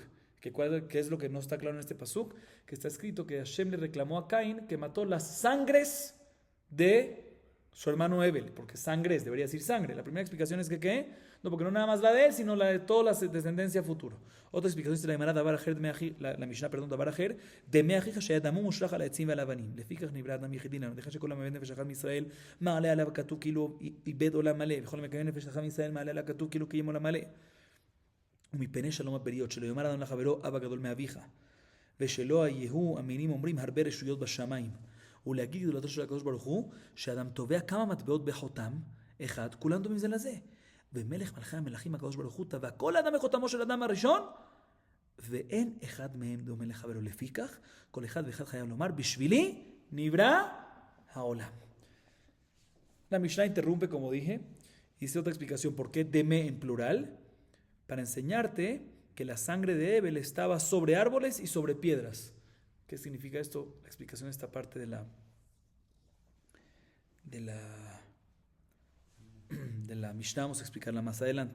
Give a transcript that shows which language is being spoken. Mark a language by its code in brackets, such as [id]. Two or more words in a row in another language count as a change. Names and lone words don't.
[es] ¿Qué es lo que no está claro en este pasuk? Que está escrito que Hashem le reclamó a Caín que mató las sangres de su hermano Ebel, porque sangres, debería decir sangre. La primera explicación es que ¿qué? No, porque no nada más la de él, sino la de toda la descendencia futuro. Otra explicación es la Gemara la Mishnah, [he] דבר אחר דמי אחיך שדמו משורבב על העצים ועל האבנים. לפיכך נברא אדם יחידי ללמדך שכל המאבד נפש אחת מישראל מעלה עליו הכתוב כאילו איבד עולם מלא, וכל המקיים נפש אחת מישראל מעלה עליו כתוב כאילו קיים עולם מלא. ומפני שלום הבריות, שלא יאמר אדם לחברו אבא גדול מאביך, ושלא יהיו המינים אומרים הרבה רשויות בשמיים, ולהגיד גדולתו של הקדוש ברוך הוא, שאדם תובע כמה מטבעות בחותם אחד, כולם דומים זה לזה. ומלך מלכי המלכים הקדוש ברוך הוא טבע כל אדם בחותמו של אדם הראשון, ואין אחד מהם דומה לחברו. לפיכך, כל אחד ואחד חייב לומר, בשבילי נברא העולם. [es] La Mishnah interrumpe, como dije, y dice otra explicación, ¿por qué deme en plural? Para enseñarte que la sangre de Ebel estaba sobre árboles y sobre piedras. ¿Qué significa esto? La explicación de esta parte de de la, de la Mishnah, vamos a explicarla más adelante.